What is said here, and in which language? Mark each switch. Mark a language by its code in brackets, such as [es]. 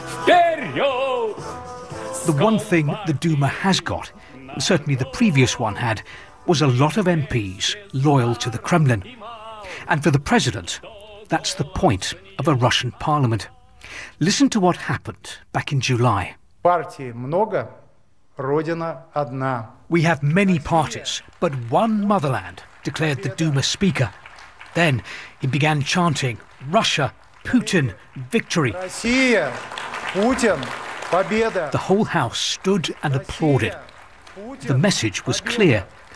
[en] The one thing the Duma has got, and certainly the previous one had, was a lot of MPs loyal to the Kremlin. And for the president, That's the point of a Russian parliament. Listen to what happened back in July. [ru] Партии много, Родина одна. [en] We have many parties, but one motherland, declared the Duma speaker. Then he began chanting, Russia, Putin, victory. [ru] Россия, Путин, победа. [en] The whole house stood and applauded. The message was clear.